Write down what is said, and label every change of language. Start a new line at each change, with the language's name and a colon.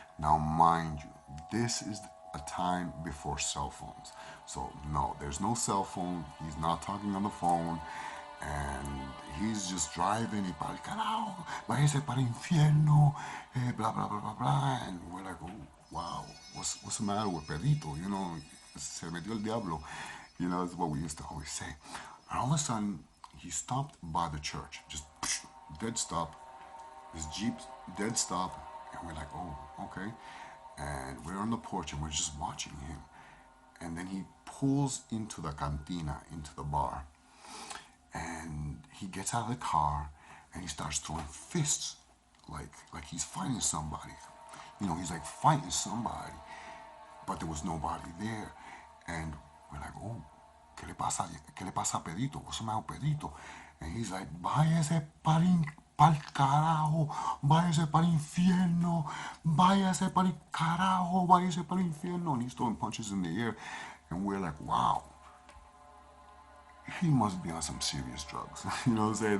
English: Now, mind you, this is a time before cell phones. So, no, there's no cell phone. He's not talking on the phone, and he's just driving.
Spanish: Y para el carajo, váyase para el infierno, blah, blah, blah, blah, blah.
English: And we're like, oh, wow, what's the matter with Pedrito? You know,
Spanish: se metió el diablo.
English: You know, that's what we used to always say. And all of a sudden, he stopped by the church, just dead stop. His Jeep, dead stop. And we're like, oh, okay. And we're on the porch and we're just watching him. And then he pulls into the cantina, into the bar. And he gets out of the car and he starts throwing fists like he's fighting somebody. You know, he's like fighting somebody. But there was nobody there. And we're like, oh,
Spanish: ¿qué le pasa a Pedrito?
English: What's the matter with Pedrito? And he's like,
Spanish: váyase pa'l carajo, váyase pa'l infierno, váyase pa'l carajo, váyase pa'l infierno.
English: And he's throwing punches in the air. And we're like, wow, he must be on some serious drugs. You know what I'm saying?